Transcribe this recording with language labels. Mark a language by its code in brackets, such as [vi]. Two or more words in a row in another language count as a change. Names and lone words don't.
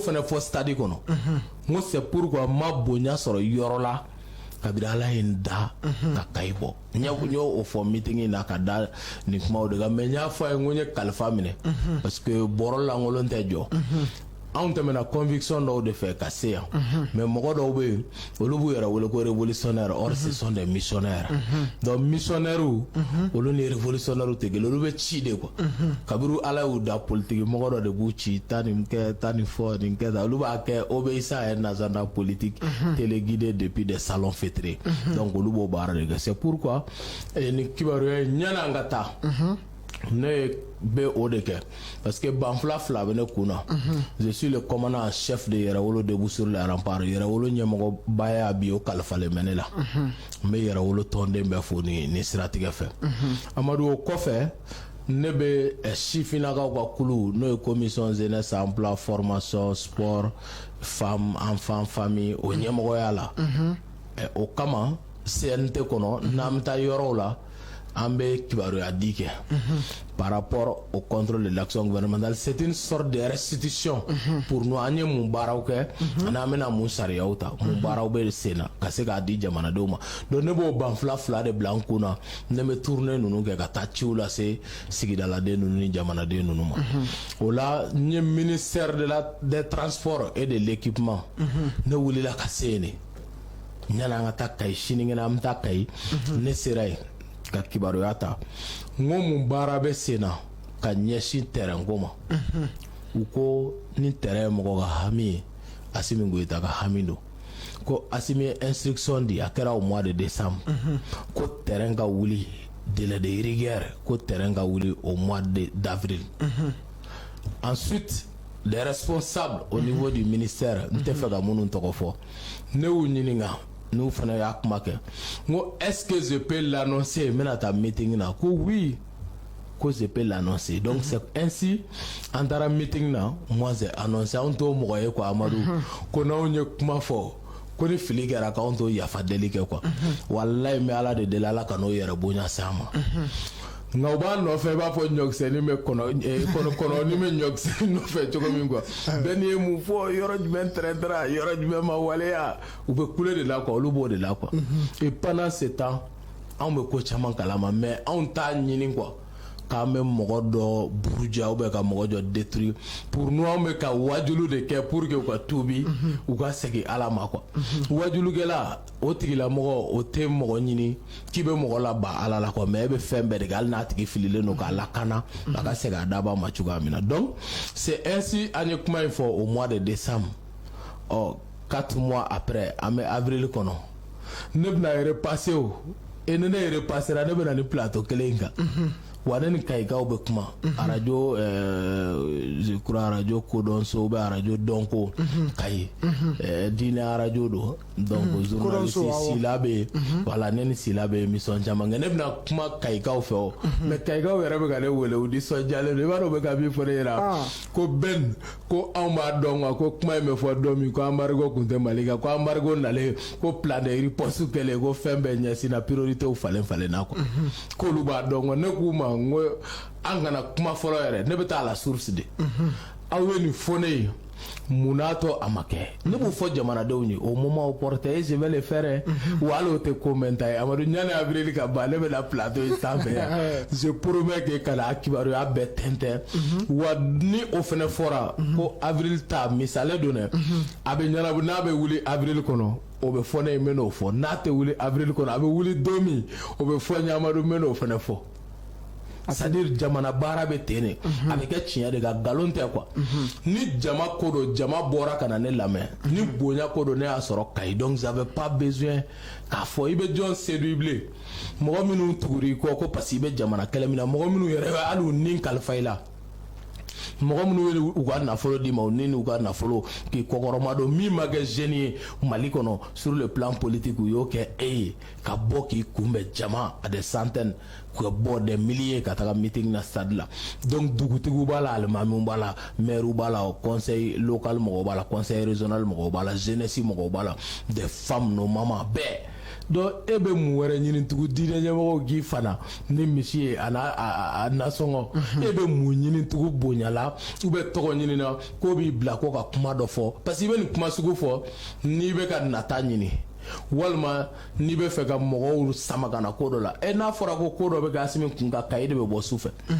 [bm] fana fɔ stade kɔnɔ n ko [fr] c'est pourquoi [bm] n ma bonya sɔrɔ yɔrɔ la kabiri Ala ye n da ka Kayi bɔ n y'o fɔ meeting in na ka da nin kumaw de kan mais n y'a fɔ a ye n ko n ye kalifa minɛ [fr] parce que [bm] bɔrɔ lankolon tɛ jɔ anw tɛmɛna conviction dɔw de fɛ ka se yan mais mɔgɔ dɔw bɛ yen olu b'u yɛrɛ wele ko [fr] révolutionnaire or ce sont des missionnaires donc missionnaires [bm] olu ni révolutionnaires tɛ kelen olu bɛ ci [fr] de quoi [bm] kabiri Ala y'u da politique mɔgɔ dɔ de b'u ci taa nin kɛ taa nin fɔ nin kɛ tan olu b'a kɛ [fr] obéissant à un agenda politique téléguidé depuis des salons fêtrés donc [bm] olu b'o baara de kɛ [fr] c'est pourquoi [bm] nin kibaruya ɲani an ka taa ne bɛ o de kɛ [fr] parce que [bm] banfula fila bɛ ne kun na [fr] je suis le commandant en chef de Yɛrɛwolo debout sur les remparts [bm] Yɛrɛwolo ɲɛmɔgɔba y'a bi o kalifalen bɛ ne la n bɛ Yɛrɛwolo tɔnden bɛɛ fo ni siratigɛ fɛ Amadu o kɔfɛ ne bɛ sifinnakaw ka kulu n'o ye [fr] commission jeunesse emploi formation sport femme enfant famille [bm] o ɲɛmɔgɔya la o kama CNT kɔnɔ n'an bɛ taa yɔrɔw la an bɛ kibaruya di kɛ [fr] par rapport au contrôle de l'action gouvernementale c'est une sorte de restitution pour nous [bm] an ye mun baaraw kɛ ani an bɛna mun sariyaw ta mun baaraw bɛ sen na ka se k'a di jamanadenw ma donc ne b'o banfula fila de bila n kun na ne bɛ tournée ninnu kɛ ka taa ciw lase sigidaladen ninnu ni jamanaden ninnu ma o la n ye [fr] ministère des transports et de l'équipement [bm] ne wulila ka se yen de yanni an ka taa Kayi sinikɛnɛ an bɛ taa Kayi ne sera yen ka kibaruya ta n ko mun baara bɛ sen na ka ɲɛsin terrain ko ma u ko ni terrain ye mɔgɔ ka hami ye Asimi Goita ka hami don ko Asimi ye instruction di a kɛra [fr] au mois de décembre [bm] ko terrain ka wuli [fr] délai de rigueur [bm] ko terrain ka wuli [fr] au mois d'avril ensuite les responsables au niveau du ministère [bm] n tɛ fɛ ka minnu tɔgɔ fɔ ne y'u ɲininka nous fana y'a kuma kɛ ngo [fr] est-ce que je peux l'annoncer [bm] mena ta meeting na ko oui ko [fr] je peux l'annoncer donc c'est ainsi [bm] en taara meeting na [fr] moi j'ai annoncé [bm] on to mɔgɔ ye quoi Amadou ko n'aw ye kuma fɔ ko ni fili kɛra k'anw to yafa deli kɛ quoi wallahi mais ala de deli ala ka n'o yɛrɛ bonya s'an ma nka u b'a nɔfɛ i b'a fɔ ɲɔkisɛni bɛ kɔnɔni bɛ ɲɔkisɛni nɔfɛ cogo min quoi bɛɛ n'i ye mun fɔ yɔrɔ jumɛn tɛrɛntɛra yɔrɔ jumɛn ma waleya u bɛ kule de la quoi olu b'o de la quoi [fr] et pendant ce [bm] temps anw bɛ ko caman kalama mais anw t'a ɲini quoi k'an bɛ mɔgɔ dɔ buruja [fr] ou bien [bm] ka mɔgɔ dɔ [fr] détruire pour nous [bm] anw bɛ ka wajulu de kɛ [fr] pour que [bm] u ka tuubi u ka segin ala ma quoi wajulukɛla o tigilamɔgɔ o tɛ mɔgɔ ɲini k'i bɛ mɔgɔ la ban ala la quoi mais e bɛ fɛn bɛɛ de kɛ hali n'a tigi fililen don k'a lakana a ka segin a daba ma cogoya min na [fr] donc c'est ainsi [bm] an ye kuma in fɔ [fr] au mois de décembre 4 mois après [bm] an bɛ avril kɔnɔ ne bɛna repasser o [fr] et ne repassera [bm] ne bɛna ni plateau kelen in kan wa ne ni Kayikaw bɛ kuma radio [fr] je crois [bm] radio Kodonso [fr] ou bien [bm] radio Donko Kayi diinɛ radio do [fr] donc journaliste [bm] Sila bɛ voilà ne ni Sila bɛ émission caman kɛ ne bɛna kuma Kayikaw fɛ o mais Kayikaw yɛrɛ bɛ ka ne wele u nisɔndiyalen don i b'a dɔn u bɛ ka min fɔ ne ɲɛna ko Ben ko anw b'a dɔn quoi ko kuma in bɛ fɔ don min ko embargo tun tɛ Mali kan ko embargo nalen ko [fr] plan de riposte [bm] kɛlen ko fɛn bɛɛ ɲɛsin na priorités falen na quoi k'olu b'a dɔn quoi ne k'u ma ngo an kana kuma fɔlɔ yɛrɛ ne bɛ taa [fr] la source de [bm] aw ye nin fɔ ne ye munna to a ma kɛ ne b'o fɔ jamanadenw ye [fr] au moment opportun je vais le faire [bm] wa hali o tɛ ko mɛn ta ye Amadu ɲani avril ka ban ne bɛ na plateau in sanfɛ yan [fr] je promets que [bm] ka na kibaruya bɛɛ tɛntɛn wa ni o fana fɔra ko avril ta misale don dɛ a bɛ ɲɛnabɔ n'a bɛ wuli avril kɔnɔ o bɛ fɔ ne ye n bɛ n'o fɔ n'a tɛ wuli avril kɔnɔ a bɛ wuli don min o bɛ fɔ n ye Amadu n bɛ n'o fana fɔ c'est-à-dire jamana baara bɛ ten de a bɛ kɛ tiɲɛ de ka nkalon tɛ quoi ni jama ko don jama bɔra ka na ne lamɛn ni bonya ko don ne y'a sɔrɔ Kayi [fr] donc j'avais pas besoin [bm] k'a fɔ i bɛ jɔn séduit bilen mɔgɔ minnu tugura i kɔ ko [fr] parce que [bm] i bɛ jamana kɛlɛ min na mɔgɔ minnu yɛrɛ bɛ hali u ni kalifa i la mɔgɔ minnu ye u ka nafolo d'i ma u ni u ka nafolo k'i kɔkɔrɔma don min ma kɛ jeune ye Mali kɔnɔ [fr] sur le plan politique [bm] u y'o kɛ e ye ka bɔ k'i kunbɛn jama à [fr] des centaines [bm] ka bɔ [fr] des milliers [bm] ka taga meeting na stade la donc dugutigiw b'a la alimamiw b'a la maires b'a la [fr] conseil local [bm] mɔgɔw b'a la [fr] conseil régional [bm] mɔgɔw b'a la jeunesse mɔgɔw b'a la [fr] des femmes nos mamans [bm] bɛɛ donc e bɛ mun wɛrɛ ɲini tugun diinɛ ɲɛmɔgɔw k'i fana ni misi ye a nasɔngɔ e bɛ mun ɲini tugun bonya la ou bɛ tɔgɔ ɲini na k'o b'i bila ko ka kuma dɔ fɔ [fr] parce que [bm] i bɛ nin kuma sugu fɔ n'i bɛ ka nata ɲini walima n'i bɛ fɛ ka mɔgɔw sama ka na ko dɔ la n'a fɔra ko dɔ bɛ kɛ Asimi kun kan Kayi de bɛ bɔ sufɛ